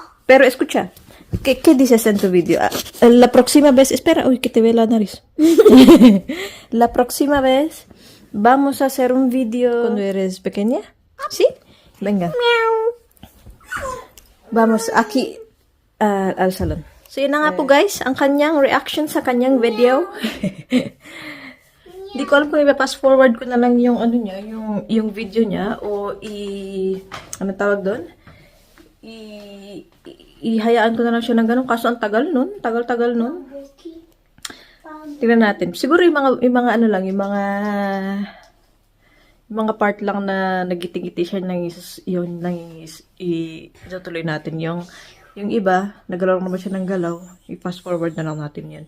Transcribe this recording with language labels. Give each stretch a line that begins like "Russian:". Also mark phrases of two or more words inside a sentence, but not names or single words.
Spanish: Pero escucha, ¿qué dices en tu video? La próxima vez, espera, uy, que te ve la nariz. La próxima vez vamos a hacer un video cuando eres pequeña. ¿Sí? Venga. Vamos aquí al salon.
Filipino: So, yun na nga po guys, ang kanyang reaction sa kanyang video. Hindi ko alam kung i-
English: pass forward
Filipino: ko na lang yung ano niya, yung video niya o ano tawag doon? Ihayaan ko na lang siya ng ganun kaso ang tagal nun, tagal nun. Tingnan natin. Siguro yung mga ano lang, yung mga part lang na nagiti-giti siya yun lang itutuloy natin yung iba, nagalaw naman siya ng galaw, i-
English: fast forward
Filipino: na lang natin yan.